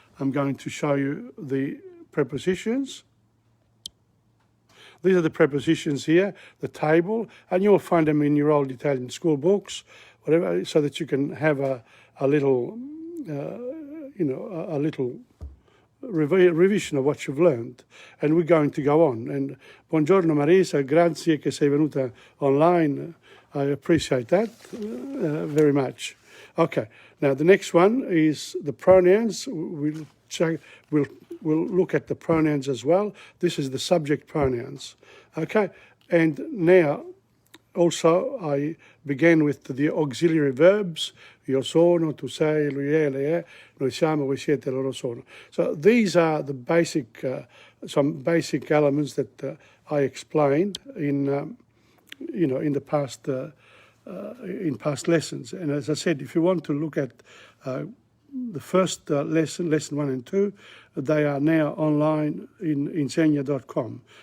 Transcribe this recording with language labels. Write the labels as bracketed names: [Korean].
[English] I'm going to show you the prepositions. These are the prepositions here, the table, and you'll find them in your old Italian school books, whatever, so that you can have a little, a little revision of what you've learned, and we're going to go on. [Italian] And buongiorno Marisa, grazie che sei venuta online. [English] I appreciate that very much. Okay, now the next one is the pronouns. We'll look at the pronouns as well. This is the subject pronouns. Okay, and now also I began with the auxiliary verbs. [Italian] Io sono, tu sei, lui è, lei è, noi siamo, voi siete, loro sono. [English] So these are the basic, some basic elements that I explained in, in the past, in past lessons. And as I said, if you want to look at the first lesson 1 and 2, they are now online in Insegna.com.